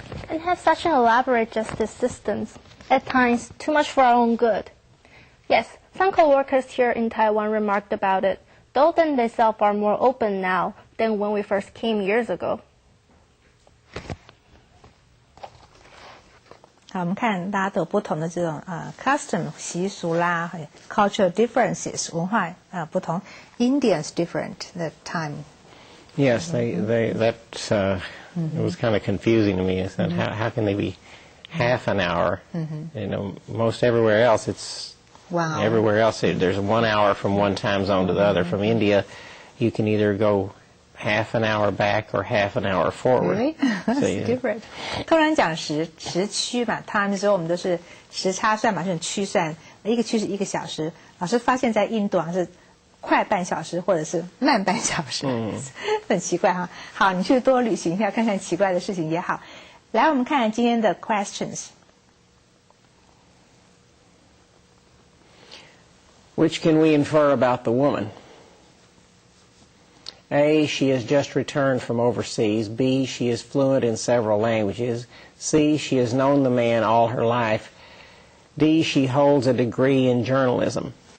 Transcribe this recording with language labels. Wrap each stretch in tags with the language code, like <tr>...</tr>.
<en>And have such an elaborate justice systems, at times too much for our own good. Yes, some co-workers here in Taiwan remarked about it, though they themselves are more open now than when we first came years ago.</en> <zh>好，我们看大家都有不同的这种custom 习俗啦 ，cultural differences 文化不同。</zh> <en>Indians different the time. Yes, that it was kind of confusing to me. I said, how can they be half an hour? You know, most everywhere else it's Wow. everywhere else there's 1 hour from one time zone to the other. From India, you can either go half an hour back or half an hour forward. Really? That's different.</en> <zh>通常讲时区嘛 ，time 的时候我们都是时差算嘛，就是区算，一个区是1个小时。老师发现在印度好像是快半小时或者是慢半小时，很奇怪哈。好，你去多旅行一下，看看奇怪的事情也好。来，我们看今天的 questions.</zh> <en>Which can we infer about the woman? A, she has just returned from overseas. B, she is fluent in several languages. C, she has known the man all her life. D, she holds a degree in journalism.</en>